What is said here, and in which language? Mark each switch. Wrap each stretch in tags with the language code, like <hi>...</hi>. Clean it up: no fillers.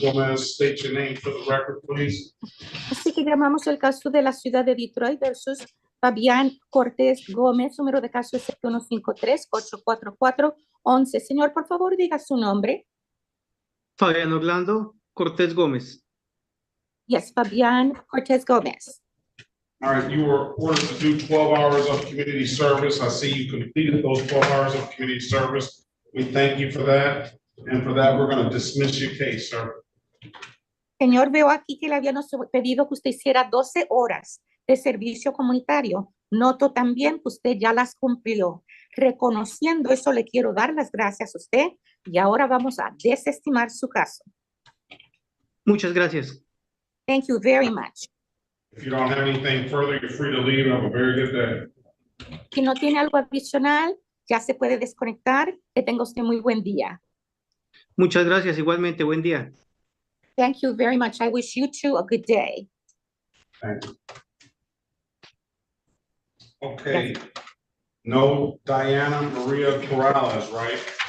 <en>Gomez, state your name for the record, please.</en> <es>Así que llamamos el caso de la ciudad de Detroit versus Fabián Cortés Gómez, número de caso es 153-844-11. Señor, por favor, diga su nombre. Fabián Orlando Cortés Gómez.</es> <en>Yes, Fabián Cortés Gómez. All right, you were ordered to do 12 hours of community service. I see you completed those 12 hours of community service. We thank you for that. And for that, we're going to dismiss your case, sir.</en> <es>Señor, veo aquí que le habíamos pedido que usted hiciera 12 horas de servicio comunitario. Noto también que usted ya las cumplió. Reconociendo eso, le quiero dar las gracias a usted y ahora vamos a desestimar su caso. Muchas gracias.</es> <en>Thank you very much. If you don't have anything further, you're free to leave. Have a very good day.</en> <es>Si no tiene algo adicional, ya se puede desconectar. Que tenga usted muy buen día. Muchas gracias. Igualmente, buen día.</es> <en>Thank you very much. I wish you too a good day. Thank you. Okay. No Diana Maria Corrales, right?</en>